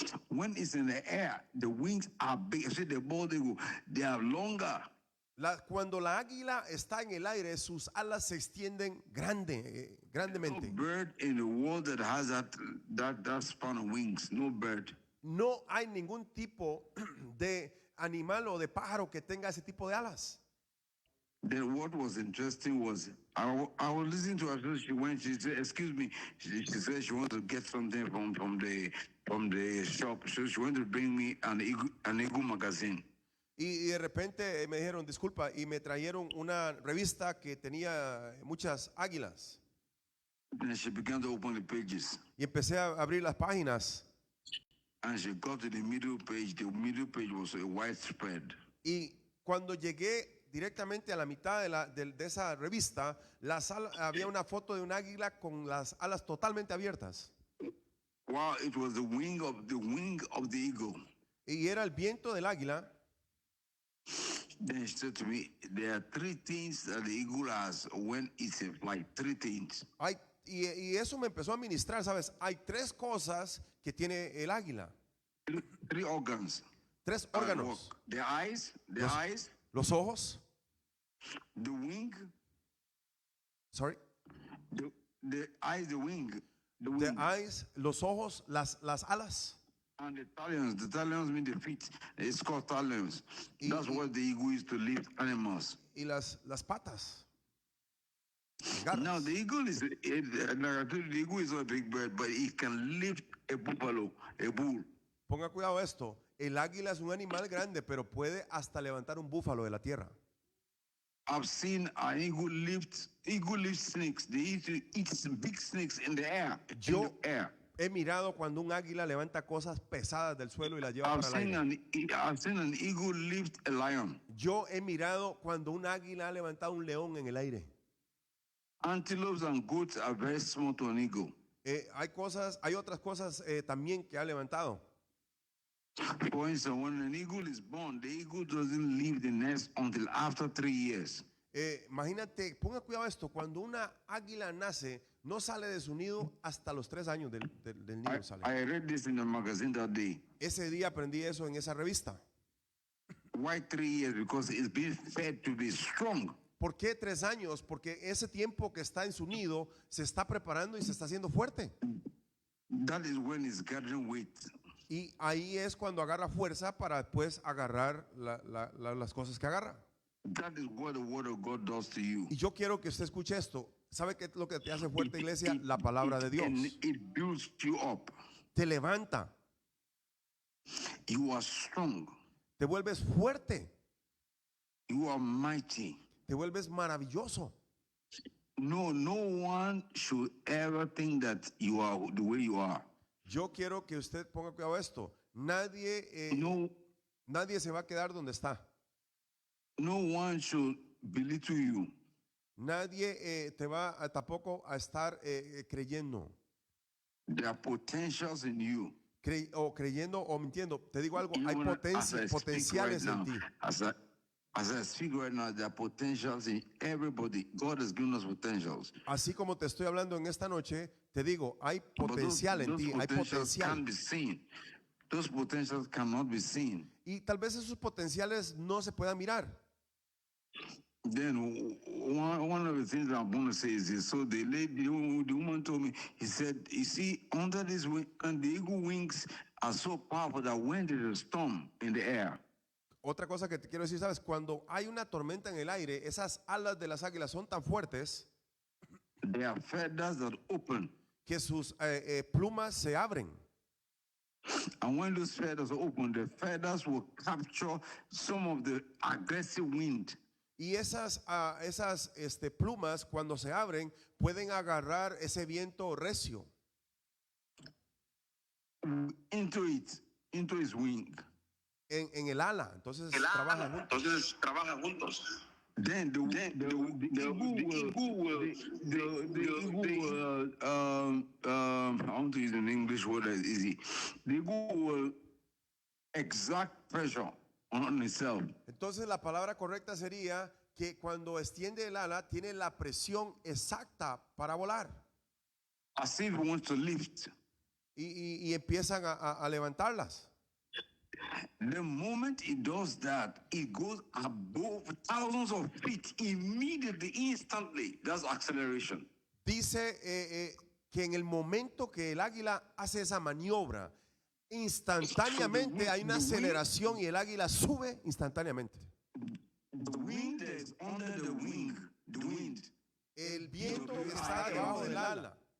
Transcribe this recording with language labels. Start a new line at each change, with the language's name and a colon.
English: When it's in the air, the wings are big. I said the body, they are longer.
Spanish: Cuando la águila está en el aire, sus alas se extienden grandemente.
English: No bird in the world that has that span of wings. No bird.
Spanish: No hay ningún tipo de animal o de pájaro que tenga ese tipo de alas.
English: Then what was interesting was I was listening to her. She said, "Excuse me." She said she wanted to get something from the shop. So she wanted to bring me an Eagle magazine.
Spanish: Y de repente me dijeron disculpa y me trajeron una revista que tenía muchas águilas.
English: And she began to open the pages.
Spanish: Y empecé a abrir las páginas.
English: And she got to the middle page. The middle page was a widespread.
Spanish: Y cuando llegué directamente a la mitad de esa revista, había una foto de un águila con las alas totalmente abiertas.
English: Wow, it was the wing of the eagle.
Spanish: Y era el viento del águila.
English: Then she said to me, there are three things that the eagle has when it's in flight. Three things.
Spanish: Y eso me empezó a ministrar, ¿sabes? Hay tres cosas que tiene el águila.
English: Three organs.
Spanish: Tres órganos.
English: The eyes.
Spanish: Los ojos.
English: The wing. Sorry. The eyes, the wing. The eyes,
Spanish: los ojos, las alas.
English: And the talons mean the feet. It's called talons. That's what the eagle used to lift animals.
Spanish: Y las patas.
English: Now the eagle is not a big bird, but it can lift a buffalo, a bull.
Spanish: Ponga cuidado esto. El águila es un animal grande, pero puede hasta levantar un búfalo de la tierra.
English: I've seen an eagle lift snakes. They used to eat big snakes in the air.
Spanish: He mirado cuando un águila levanta cosas pesadas del suelo y las lleva para el aire.
English: I've seen an eagle lift a lion.
Spanish: Yo he mirado cuando un águila ha levantado un león en el aire.
English: Antelopes and goats are very small to an eagle.
Spanish: Hay otras cosas también que ha levantado.
English: For instance, when an eagle is born, the eagle doesn't leave the nest until after 3 years.
Spanish: Imagínate, ponga cuidado esto, cuando una águila nace, no sale de su nido hasta los 3 años del nido sale.
English: I read this in the magazine that day.
Spanish: Ese día aprendí eso en esa revista.
English: Why 3 years? Because it's being fed to be strong.
Spanish: ¿Por qué 3 años? Porque ese tiempo que está en su nido se está preparando y se está haciendo fuerte.
English: That is when it's gathering weight.
Spanish: Y ahí es cuando agarra fuerza para después agarrar las cosas que agarra.
English: That is what the word of God does to you.
Spanish: Y yo quiero que usted escuche esto. ¿Sabe qué es lo que te hace fuerte, iglesia? La palabra de Dios.
English: And it builds you up.
Spanish: Te levanta,
English: You are strong.
Spanish: te vuelves fuerte,
English: You are mighty.
Spanish: te vuelves maravilloso.
English: No one should ever think that you are the way you are.
Spanish: Yo quiero que usted ponga cuidado a esto. Nadie se va a quedar donde está.
English: No one should belittle you.
Spanish: Nadie te va tampoco a estar creyendo.
English: There are potentials in you.
Spanish: O creyendo o mintiendo. Te digo algo, hay
English: Even as I speak
Spanish: potenciales
English: right
Spanish: en
English: now,
Spanish: ti.
English: As I speak right now, there are potentials in everybody. God has given us potentials.
Spanish: Así como te estoy hablando en esta noche, te digo, hay
English: But
Spanish: potencial en
English: those
Spanish: ti, hay
English: potentials
Spanish: potencial.
English: can't be seen. Those potentials cannot be seen.
Spanish: Y tal vez esos potenciales no se puedan mirar.
English: Then one of the things I'm going to say is this. So the woman told me, he said, you see, under this wing, and the eagle wings are so powerful that when there is a storm in the air,
Spanish: Otra cosa que te quiero decir, sabes, cuando hay una tormenta en el aire, esas alas de las águilas son tan fuertes
English: there are feathers that open.
Spanish: que sus plumas se abren.
English: And when those feathers open, the feathers will capture some of the aggressive wind.
Spanish: Y esas plumas, cuando se abren, pueden agarrar ese viento recio
English: Into its wing.
Spanish: en el ala. Entonces trabajan juntos.
English: Then the eagle will, I want to use an English word that is easy. The eagle will exert pressure on itself.
Spanish: Entonces la palabra correcta sería que cuando extiende el ala tiene la presión exacta para volar.
English: As if it wants to lift.
Spanish: Y empiezan a levantarlas.
English: The moment it does that, it goes above thousands of feet immediately, instantly. That's acceleration.
Spanish: Dice que en el momento que el águila hace esa maniobra, instantáneamente hay una aceleración y el águila sube instantáneamente.
English: The wind is under the wing. The wind.
Spanish: El viento que está debajo del ala